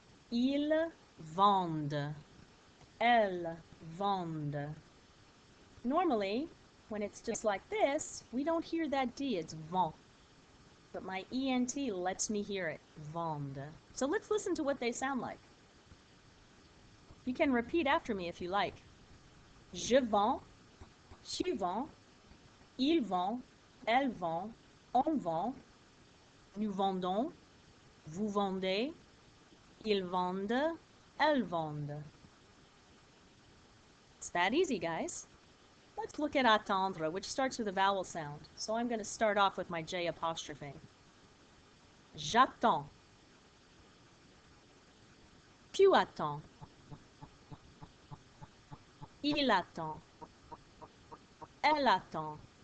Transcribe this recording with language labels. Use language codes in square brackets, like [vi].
[fr] Ils vendent. Elles vendent. [en] Normally, when it's just like this, we don't hear that D, it's vend. But my ENT lets me hear it, vende. So let's listen to what they sound like. You can repeat after me if you like. [fr] Je vends, tu vends, il vend, elle vend, on vend, nous vendons, vous vendez, ils vendent, elles vendent. [en] It's that easy, guys. Let's look at attendre, which starts with a vowel sound. So I'm going to start off with my J apostrophe. [fr] J'attends. Tu attends. Il attend. Elle attend.